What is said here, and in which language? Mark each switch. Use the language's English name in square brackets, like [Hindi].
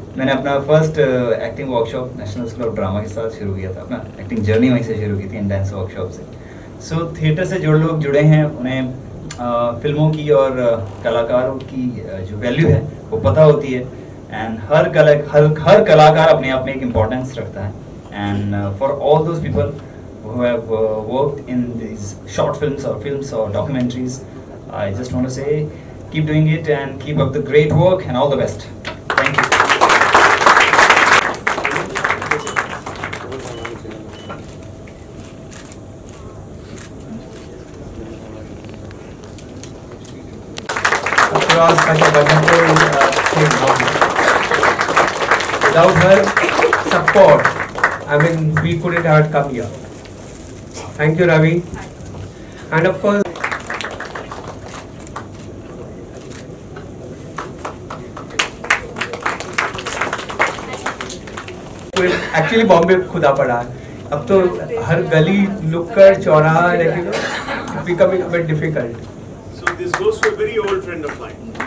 [Hindi] मैंने अपना first acting workshop national school of drama के साथ शुरू किया था। अपना एक्टिंग जर्नी वहीं से शुरू की थी, इन डांस वर्कशॉप से। सो थिएटर से जो लोग जुड़े हैं उन्हें फिल्मों की और कलाकारों की जो वैल्यू है वो पता होती है। एंड हर कलाकार अपने आप में एक इम्पोर्टेंस रखता है। [English] And for all those people who have worked in these short films or documentaries, I just want to say keep doing it and keep up the great work and all the best. Thank you. Across such a wonderful thing. Without her support, I mean, we couldn't have come here. Thank you, Ravi. And of course, [Hindi] actually Bombay खुदा पड़ा है। अब तो हर गली नुक्कड़ चौराहा लेकिन [English] Becoming a bit difficult. So this goes to a very old friend of mine.